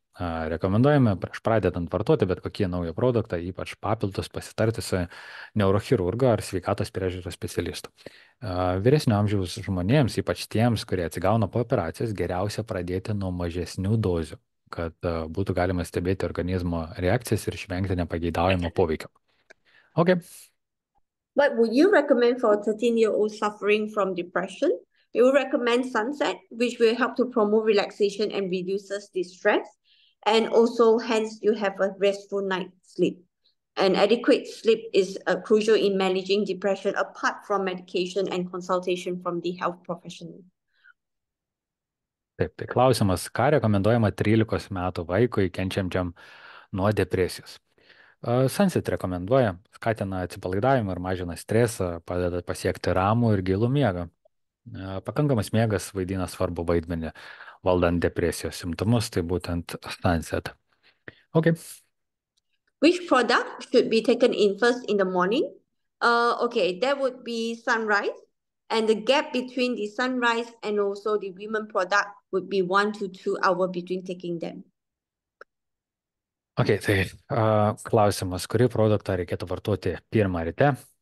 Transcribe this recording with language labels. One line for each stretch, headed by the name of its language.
Lithuanian: Rekomenduojame prieš pradedant vartoti bet kokį naują produktą, ypač papildus, pasitarti su neurochirurgu ar sveikatos priežiūros specialistu. Vyresnio amžiaus žmonėms, ypač tiems, kurie atsigauna po operacijos, geriausia pradėti nuo mažesnių dozių, kad būtų galima stebėti organizmo reakcijas ir išvengti nepageidaujamo poveikio.
English: Okay. What would you recommend for a 13-year-old suffering from depression? We will recommend Sunset, which will help to promote relaxation and reduces the stress. And also, hence, you have a restful night's sleep. And adequate sleep is crucial in managing depression apart from medication and consultation from the health professional.
Lithuanian: Taip, tai klausimas, ką rekomenduojama 13 metų vaikui kenčiančiam nuo depresijos? Sunset rekomenduoja, skatina atsipalaidavimą ir mažina stresą, padeda pasiekti ramų ir gilų miegą. Pakankamas miegas vaidina svarbu vaidmenį valdant depresijos simptomus, tai būtent Sunset.
English: Okay. Which product should be taken in first in the morning? Okay, that would be sunrise. And the gap between the sunrise and also the women product would be 1 to 2 hours between taking them.
Lithuanian: Okay, tai klausimas, kurį produktą reikėtų vartoti pirmą ryte?